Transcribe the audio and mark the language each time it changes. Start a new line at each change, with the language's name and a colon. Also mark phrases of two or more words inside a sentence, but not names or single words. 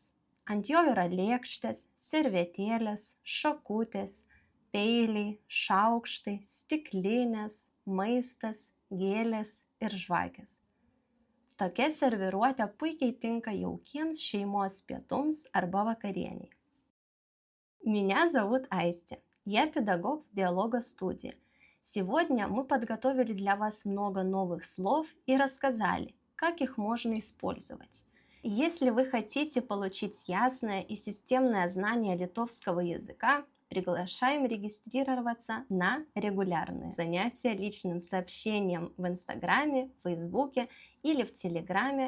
Lithuanian: Ant jo yra lėkštės, servetėlės, šakutės, peiliai, šaukštai, stiklinės, maistas, gėlės ir žvakės. Tokia serviruotė puikiai tinka jaukiems šeimos pietums arba vakarieniai.
Russian: Меня зовут Айстя. Я педагог в диалогостудии. Сегодня мы подготовили для вас много новых слов и рассказали, как их можно использовать. Если вы хотите получить ясное и системное знание литовского языка, приглашаем регистрироваться на регулярные занятия личным сообщением в Инстаграме, Фейсбуке или в Телеграме.